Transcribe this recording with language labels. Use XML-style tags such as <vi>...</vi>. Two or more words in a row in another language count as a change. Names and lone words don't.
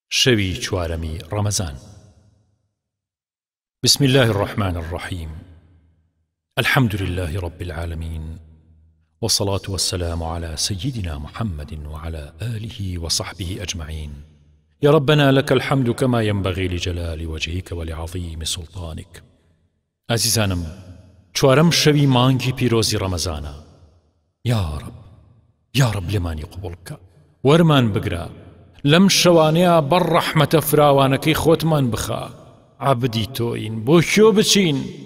<ckb>شەوی چوارەمی ڕەمەزان.</ckb> <ar>بسم الله الرحمن الرحيم. الحمد لله رب العالمين. والصلاة والسلام على سيدنا محمد وعلى آله وصحبه أجمعين. يا ربنا لك الحمد كما ينبغي لجلال وجهك ولعظيم سلطانك.</ar> <ckb>عزیزانم، چوارەم شەوی مانگی پیرۆزی ڕەمەزانە.</ckb> <ar>یا رب، یا رب</ar> <ckb>لێمانی قبوڵ بکە. وەرمان بگرە. لەم شەوانەیە بەڕ ڕەحمەتە فراوانەکەی خۆتمان بخە. عەبدی تۆین، بۆ کێ بچین؟</ckb>